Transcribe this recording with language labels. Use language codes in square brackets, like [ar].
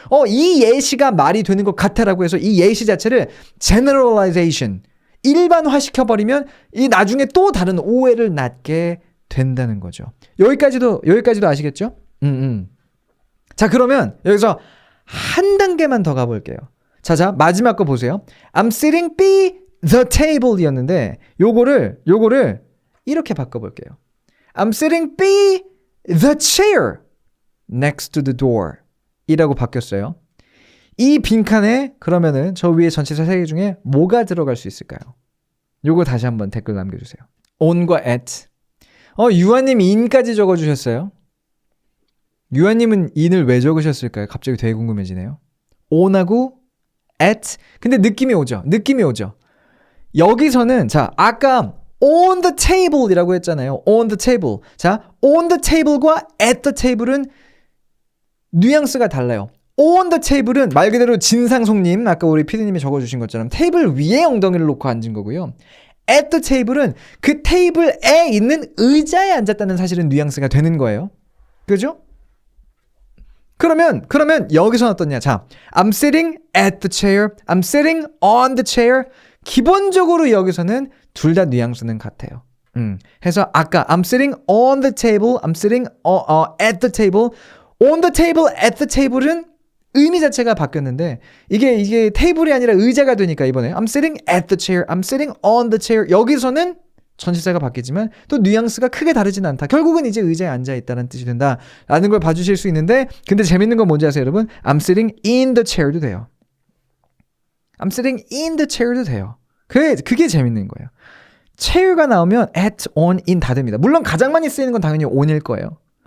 [ko] 이 예시가 말이 되는 것 같아라고 해서 이 예시 자체를 generalization, 일반화 시켜버리면 이 나중에 또 다른 오해를 낳게 된다는 거죠. 여기까지도 아시겠죠? 자, 그러면 여기서 한 단계만 더 가볼게요. 자, 마지막 거 보세요. [en] I'm sitting by the table [ko] 이었는데 요거를 이렇게 바꿔볼게요. [en] I'm sitting by the chair next to the door [ko] 이라고 바뀌었어요. 이 빈칸에 그러면은 저 위에 전치사 3개 중에 뭐가 들어갈 수 있을까요? 요거 다시 한번 댓글 남겨주세요. [en] on과 at. [ko] 유아님 in까지 적어주셨어요. 유아님은 in을 왜 적으셨을까요? 갑자기 되게 궁금해지네요. on하고 at. 근데 느낌이 오죠? 여기서는 자 아까 on the table이라고 했잖아요. [en] on the table. [ko] 자 on the table과 at the table은 뉘앙스가 달라요. on the table은 말 그대로 진상송님 아까 우리 피디님이 적어주신 것처럼 테이블 위에 엉덩이를 놓고 앉은 거고요. at the table은 그 테이블에 있는 의자에 앉았다는 사실은 뉘앙스가 되는 거예요. 그죠? 그러면 여기서는 어떠냐? [en] 자, I'm sitting at the chair. I'm sitting on the chair. [ko] 기본적으로 여기서는 둘 다 뉘앙스는 같아요. 해서 아까 [en] I'm sitting on the table. I'm sitting at the table. [ko] On the table, at the table은 의미 자체가 바뀌었는데 이게 테이블이 아니라 의자가 되니까 이번에 [en] I'm sitting at the chair. I'm sitting on the chair. [ko] 여기서는 전치사가 바뀌지만 또 뉘앙스가 크게 다르진 않다. 결국은 이제 의자에 앉아있다는 뜻이 된다라는 걸 봐주실 수 있는데 근데 재밌는 건 뭔지 아세요 여러분? [en] I'm sitting in the chair [ko] 도 돼요. [en] I'm sitting in the chair도 돼요. [ko] 그게 재밌는 거예요. chair가 나오면 at, on, in 다 됩니다. 물론 가장 많이 쓰이는 건 당연히 on일 거예요.